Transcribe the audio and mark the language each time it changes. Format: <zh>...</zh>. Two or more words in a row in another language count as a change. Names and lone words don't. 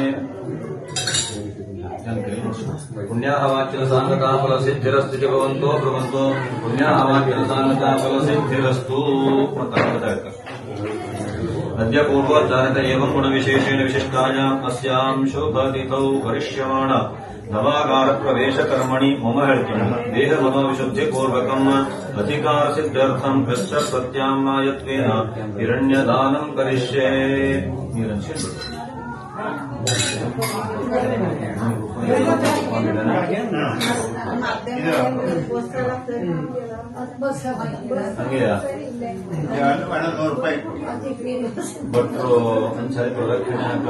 <sa>ಪುಣ್ಯಾಹವಾಕ್ಯದ ಸಾಂಗತಾಫಲ ಸಿದ್ಧಿರಸ್ತು ಭವಂತೋ ಭ್ರವಂತೋ ಪುಣ್ಯಾಹವಾಕ್ಯದ ಸಾಂಗತಾಫಲ ಸಿದ್ಧಿರಸ್ತು. ಅದ್ಯ ಪೂರ್ವೋಚ್ಚಾರಿತ ಏವಂ ಗುಣವಿಶೇಷೇಣ ವಿಶಿಷ್ಟಾಯಾಂ ಅಸ್ಯಾಂ ಶುಭತಿಥೌ ಕರಿಷ್ಯಮಾಣ ನವಾಗಾರ ಪ್ರವೇಶ ಕರ್ಮಣಿ ಮಮ ಹೇಳ್ತೀನಿ ದೇಹ ಮನೋವಿಶುದ್ಧಿ ಪೂರ್ವಕಂ ಅಧಿಕಾರ ಸಿದ್ಧಾರ್ಥಂ ಕಶ್ಚ ಪ್ರತ್ಯಾಮ್ನಾಯತ್ವೇನ ಹಿರಣ್ಯದಾನಂ ಕರಿಷ್ಯೇ.</sa> <kn>ಭಟ್ರು ಒಂದ್ಸರಿ ಪ್ರದಕ್ಷಿಣೆ</kn>